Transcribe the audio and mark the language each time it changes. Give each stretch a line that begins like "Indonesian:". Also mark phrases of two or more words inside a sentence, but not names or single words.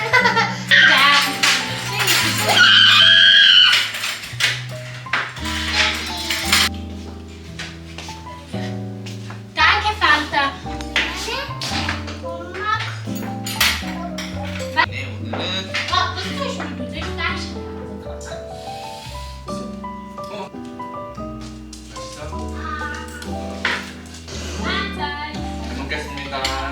German: Danke, Fanta.
Korean: 네 오늘은
German: Oh, das tust du. Du trinkst das.
Korean: 맛있어?
German: Mahlzeit.
Korean: 잘 먹겠습니다